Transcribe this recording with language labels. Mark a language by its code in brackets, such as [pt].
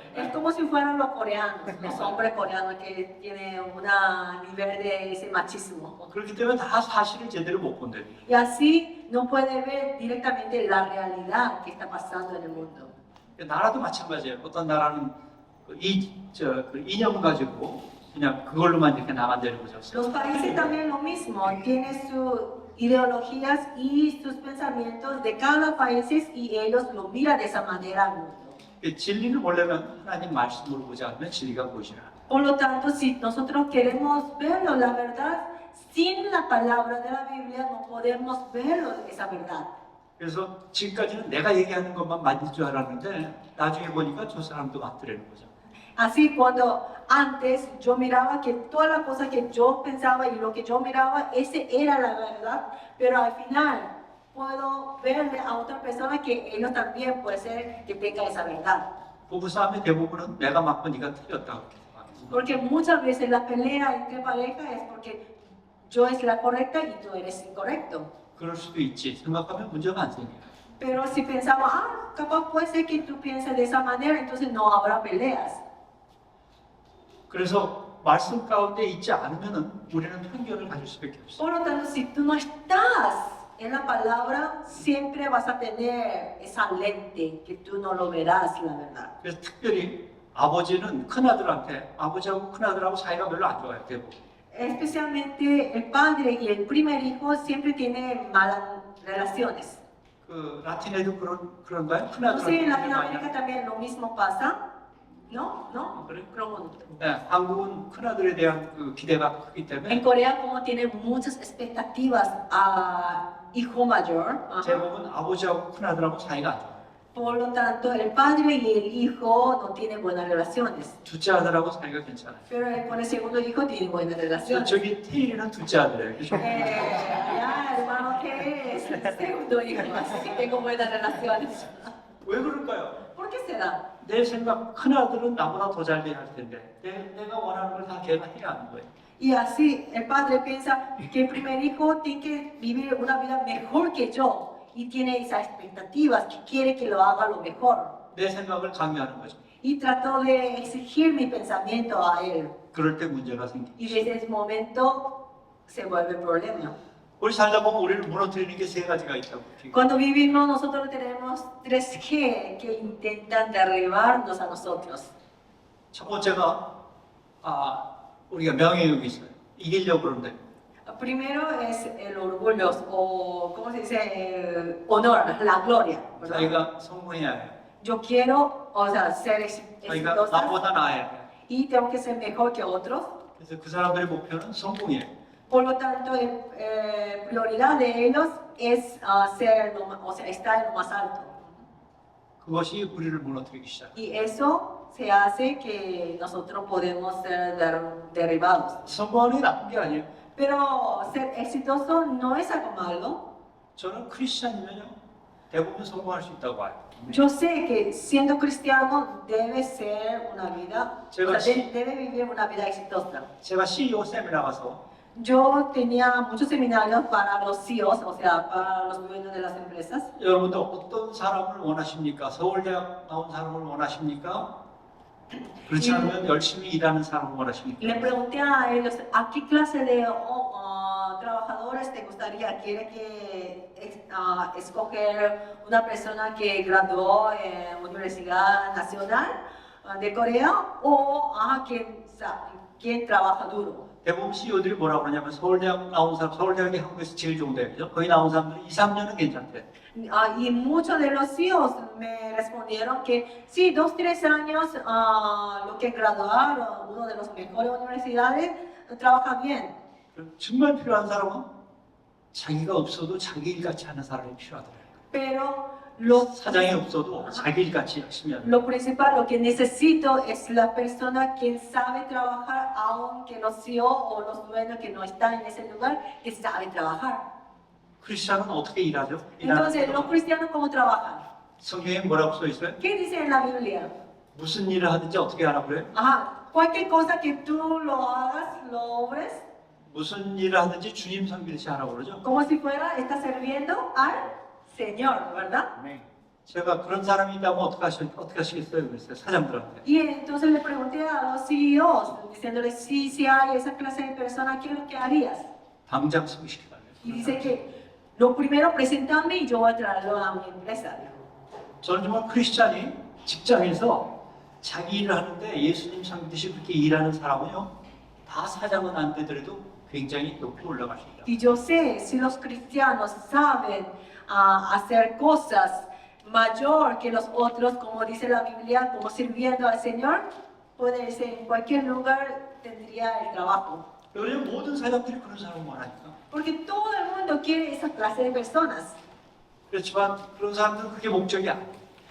[es] Es como si fueran los coreanos, los hombres coreanos que tienen un nivel de ese machismo. [ko] 그렇기 때문에 다 사실을 제대로 못 본대요. [es] Y así no puede ver directamente la realidad que está pasando en el mundo. [ko] 나라도 마찬가지예요. 어떤 나라는 그 이념 가지고 그냥 그걸로만 이렇게 나간다는 거죠. [es] Los países también lo mismo, tienen sus ideologías y sus pensamientos de cada país y ellos lo miran de esa manera al mundo. [ko] 진리를 보려면 하나님 말씀으로 보지 않으면 진리가 보이지라. [es] Por lo tanto, si nosotros queremos verlo, la verdad, sin la palabra de la Biblia no podemos verlo esa verdad. [ko] 그래서 지금까지는 내가 얘기하는 것만 맞을 줄 알았는데 나중에 보니까 저 사람도 맞더라는 거죠. [es] Así cuando antes yo miraba que todas las cosas que yo pensaba y lo que yo miraba, ese era la verdad, pero al final puedo verle a otra persona que ellos también puede ser que tenga esa verdad. [ko] 부부싸움의 대부분은 내가 맞고 네가 틀렸다고 이렇게 생각해요. [es] Porque muchas veces la pelea entre parejas es porque yo es la correcta y tú eres incorrecto. [ko] 그럴 수도 있지 생각하면 문제가 안 생겨요. [es] Pero si pensamos, capaz puede ser que tú pienses de esa manera, entonces no habrá peleas. [ko] 그래서 말씀 가운데 있지 않으면은 우리는 편견을 가질 수밖에 없어요. [es] Por lo tanto, si tú no estás en la palabra, siempre vas a tener esa lente que tú no lo verás, la verdad. [ko] 그래서 특별히 아버지는 큰아들한테 아버지하고 큰아들하고 사이가 별로 안 좋아요 대부분. [es] Especialmente el padre y el primer hijo siempre tienen malas relaciones. [ko] 그 라틴에도 그런가요? [es] No sé, en Latinoamérica también lo mismo pasa. ¿No? ¿No? [ko] 그래? 그런 건 없죠. 네, 한국은 큰아들에 대한 그 기대가 크기 [es] En [ko] 때문에 [es] Corea, como tienen muchas expectativas a hijo mayor, [ko] 대부분 아버지하고 큰아들하고 사이가 안 좋아요. [es] por lo tanto, el padre y el hijo no tienen buenas relaciones. [ko] 둘째 아들하고 사이가 괜찮아요. [es] Pero con el segundo hijo tienen buenas relaciones. [ko] 저기 태일이는 둘째 아들이에요. 그죠? [es] Ya, hermano, que es el segundo hijo, así que tengo buenas relaciones. [ko] 왜 그럴까요? [es] ¿Por qué será? [ko] 내 생각 큰아들은 나보다 더 잘 돼야 할 텐데 내가 원하는 걸 다 걔가 해야 하는 거예요. [es] Y así el padre piensa que el primer hijo tiene que vivir una vida mejor que yo y tiene esas expectativas, que quiere que lo haga lo mejor. [ko] 내 생각을 강요하는 거죠. [es] Y trató de exigir mi pensamiento a él. [ko] 그럴 때 문제가 생깁니다. [es] Y desde ese momento se vuelve problema. [ko] 우리 살다 보면 우리를 무너뜨리는 게 세 가지가 있다고. [es] Cuando vivimos nosotros tenemos 3G que intentan derribarnos a nosotros. [ko] 첫 번째가 우리가 명예욕이 있어요. 이기려고 그러는데 [es] Primero es el orgullo o, ¿cómo se dice? Honor, la gloria. ¿verdad? [ko] 자기가 성공해야 해요. [es] Yo quiero, o sea, ser [ko] 자기가 [es] exitosa [ko] 나보다 나아야 돼요. [es] y tengo que ser mejor que otros. [ko] 그래서 그 사람들의 목표는 성공이에요. [es] Por lo tanto, prioridad de ellos es estar en lo más alto. [ko] 그것이 우리를 무너뜨리기 시작해요. [es] Y eso se hace que nosotros podemos ser derribados. [ko] 성공하는 게 나쁜 게 아니에요. [es] Pero ser exitoso no es algo malo. [ko] 저는 크리스찬이면요 대부분 성공할 수 있다고 봐요. [es] Yo sé que siendo cristiano debe ser una vida, o sea, debe vivir una vida exitosa. [ko] 제가 CEO 세미나 가서 [es] Yo tenía muchos seminarios para los CEOs, o sea, para los dueños de las empresas. [ko] 여러분들 어떤 사람을 원하십니까? 서울대학 나온 사람을 원하십니까? 그렇지 않으면 열심히 일하는 사람을 [es] Y [ko] 원하십니까? [es] le pregunté a ellos, ¿a qué clase de trabajadores te gustaría? ¿Quiere que escoger una persona que graduó en Universidad Nacional de Corea o quien trabaja duro. [ko] 대부분 CEO들이 뭐라고 그러냐면 서울대학 나온 사람, 서울대학이 한국에서 제일 좋은 대학이죠. 거기 나온 사람들은 2, 3년은 괜찮대. [es] Y muchos de los CEOs me respondieron que sí, 2, 3 años, lo que graduaron, una de las mejores universidades, trabaja bien. [ko] 정말 필요한 사람은 자기가 없어도 자기 일같이 하는 사람이 필요하더라고요. [es] Pero lo, [ko] 사장이 없어도 자기 일같이 열심히 하는. [es] lo principal, lo que necesito es la persona que sabe trabajar, aunque los CEO o los dueños que no están en ese lugar, que sabe trabajar. [ko] 크리스찬은 어떻게 일하죠? [es] Entonces, los cristianos, ¿cómo trabajan? [ko] 성경에 뭐라고 써 있어요? [es] ¿Qué dice en la Biblia? [ko] 무슨 일을 하든지 어떻게 하라고 그래요? [es] Ajá, cualquier cosa que tú lo hagas, lo obres, [ko] 무슨 일을 하든지 주님 섬기듯이 하라고 그러죠. [es] como si fuera, está sirviendo al Señor, ¿verdad? [ko] 제가 그런 사람이 있다면 어떻게 하시겠어요? 그랬어요. 사장들한테. [es] Y entonces le pregunté a los CEOs, diciéndoles, si hay esa clase de personas, ¿qué es lo que harías? [ko] 당장 소개시켜달래요. [es] Y dice que lo primero, preséntame y yo voy a traerlo a mi empresa. [ko] 저는 정말 크리스찬이 직장에서 자기 일을 하는데 예수님 섬기듯이 그렇게 일하는 사람은요, 다 사장은 안 되더라도 굉장히 높이 올라갈 수 있다. [es] Y yo sé, si los cristianos saben hacer cosas mayor que los otros, como dice la Biblia, como sirviendo al Señor, puede ser en cualquier lugar tendría el trabajo. [ko] 왜냐면 모든 사장들이 그런 사람을 원하니까. [es] Porque todo el mundo quiere esa clase de personas. [ko] 그렇지만 그런 사람들은 그게 목적이 아니에요.